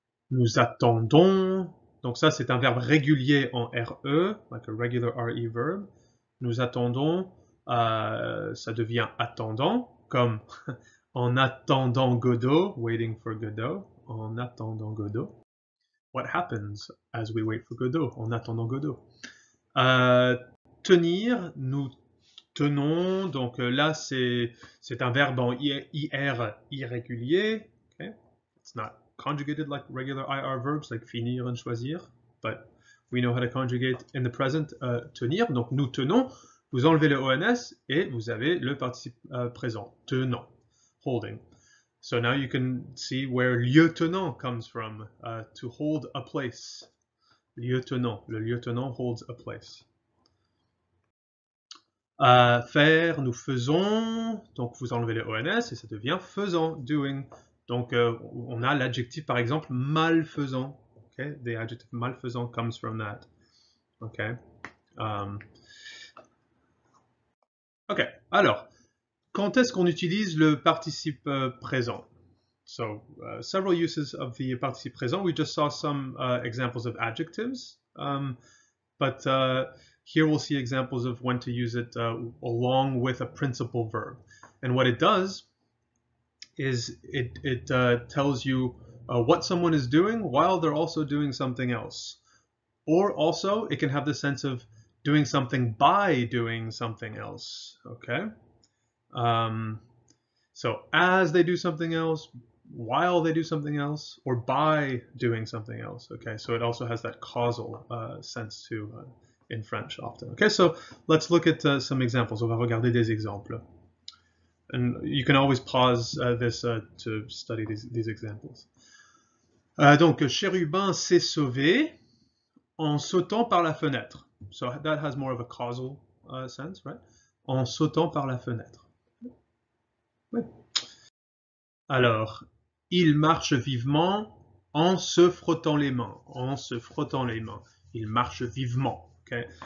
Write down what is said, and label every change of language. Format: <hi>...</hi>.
<fr>Nous attendons. Donc ça, c'est un verbe régulier en RE,</fr> <en>like a regular RE verb.</en> <fr>Nous attendons. Ça devient attendant, comme en attendant Godot,</fr> <en>waiting for Godot.</en> <fr>En attendant Godot.</fr> <en>What happens as we wait for Godot?</en> <fr>En attendant Godot. Tenir, nous tenons, donc là c'est un verbe en IR irrégulier. Okay?</fr> <en>It's not conjugated like regular IR verbs, like finir and choisir, but we know how to conjugate in the present tenir.</en> <fr>Donc nous tenons, vous enlevez le ONS et vous avez le participe présent, tenant, holding.</fr> <en>So now you can see where lieutenant comes from, to hold a place. Lieutenant, le lieutenant holds a place.</en> <fr>Faire, nous faisons, donc vous enlevez le ONS et ça devient faisant, doing. Donc on a l'adjectif par exemple malfaisant,</fr> <en>Okay, the adjective malfaisant comes from that. Okay. Ok.</en> <fr>Alors, quand est-ce qu'on utilise le participe présent?</fr> <en>So, several uses of the participe présent. We just saw some examples of adjectives, but here we'll see examples of when to use it along with a principal verb. And what it does is it tells you what someone is doing while they're also doing something else. Or also, it can have the sense of doing something by doing something else, okay? So as they do something else, while they do something else, or by doing something else, okay? So it also has that causal sense too in French often. Okay, so let's look at some examples.</en> <fr>On va regarder des exemples.</fr> <en>And you can always pause this to study these examples.</en> <fr>Donc, Chérubin s'est sauvé en sautant par la fenêtre.</fr> <en>So that has more of a causal sense, right?</en> <fr>En sautant par la fenêtre. Oui. Alors, il marche vivement en se frottant les mains. En se frottant les mains. Il marche vivement. Okay?</fr>